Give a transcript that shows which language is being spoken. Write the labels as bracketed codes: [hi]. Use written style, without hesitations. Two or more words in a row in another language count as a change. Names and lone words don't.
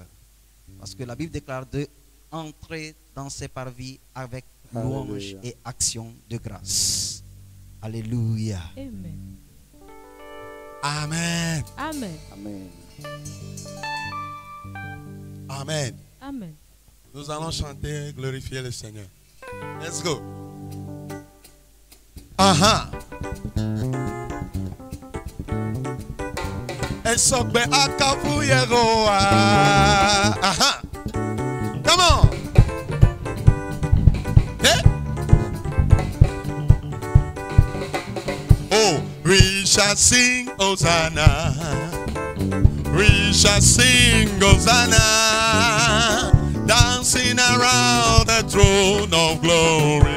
[fr] Parce que la Bible déclare de entrer dans ses parvis avec louange Alléluia. et action de grâce. Alléluia. Amen. Amen. Amen. Amen. Amen. Amen. Nous allons chanter, glorifier le Seigneur. [en] Let's go. Aha. Esokbe akafu yegoa. Aha. Come on. Hey. Oh, we shall sing Hosanna. We shall sing Hosanna, dancing around the throne of glory.